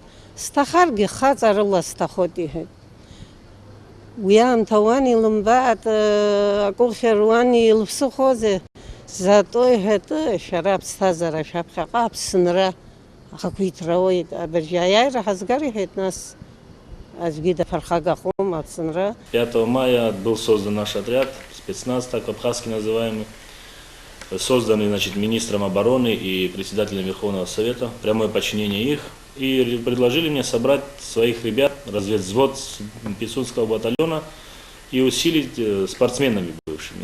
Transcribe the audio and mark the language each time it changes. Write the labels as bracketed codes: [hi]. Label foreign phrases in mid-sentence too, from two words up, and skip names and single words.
[ab] Сҭахаргьы хаҵарыла сҭахоит иҳәеит. Уи аамҭа уан илымбаат, акәыхьыр уан илԥсыхозеи. Зато иҳәеит, шәара аԥсҭазаара шәаԥхьаҟа аԥсынра ахақәиҭра ауеит. Абыржәы аиааира ҳазгар иҳәеит нас. [ru] 5 мая был создан наш отряд, спецназ, так абхазский называемый, созданный, значит, министром обороны и председателем Верховного Совета, прямое подчинение их, и предложили мне собрать своих ребят, разведвзвод Пицунского батальона и усилить спортсменами бывшими.